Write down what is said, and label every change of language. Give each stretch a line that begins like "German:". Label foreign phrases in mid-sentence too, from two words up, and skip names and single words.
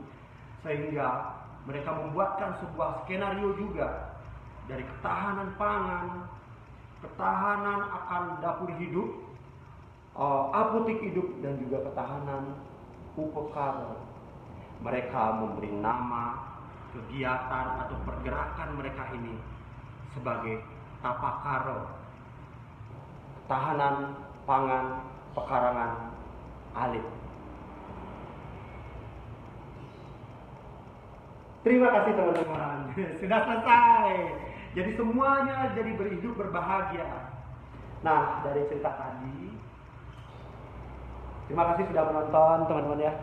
Indonesian: Sehingga mereka membuatkan sebuah skenario juga dari ketahanan pangan, ketahanan akan dapur hidup, apotek hidup, dan juga ketahanan upekar. Mereka memberi nama kegiatan atau pergerakan mereka ini sebagai tapakaro, ketahanan pangan pekarangan alit. Terima kasih teman-teman. Sudah selesai. Jadi semuanya jadi berhidup berbahagia. Nah, dari cerita tadi, terima kasih sudah menonton teman-teman ya.